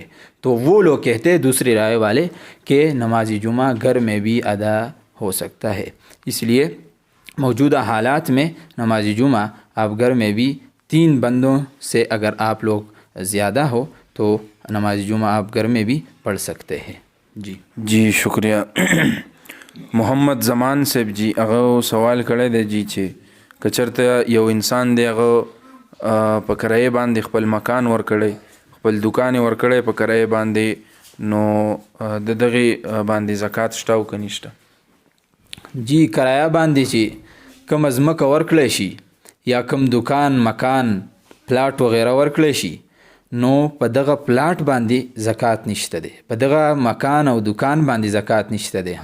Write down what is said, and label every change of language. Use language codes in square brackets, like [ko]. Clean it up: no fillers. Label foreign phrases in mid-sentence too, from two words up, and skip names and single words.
[ur] تو وہ لوگ کہتے ہیں دوسری رائے والے کہ نماز جمعہ گھر میں بھی ادا ہو سکتا ہے، اس لیے موجودہ حالات میں نماز جمعہ آپ گھر میں بھی 3 بندوں سے اگر آپ لوگ زیادہ ہو تو نماز جمعہ آپ گھر میں بھی پڑھ سکتے ہیں۔ جی شکریہ۔ [ps] محمد زمان صاحب جی هغه سوال کړی دی جی چې کچرته یو انسان دی هغه په کرایه باندې خپل مکان ورکړی، خپل دکان ورکړی په کرایه باندې، نو د دغه باندې زکات شته او که نشته؟ جی کرایه باندې چې کم ځمکه ورکړی شي یا کم دکان مکان پلاټ وغیره ورکړی شي نو په دغه پلاټ باندې زکات نشته دی، په دغه مکان او دکان باندې زکات نشته دی۔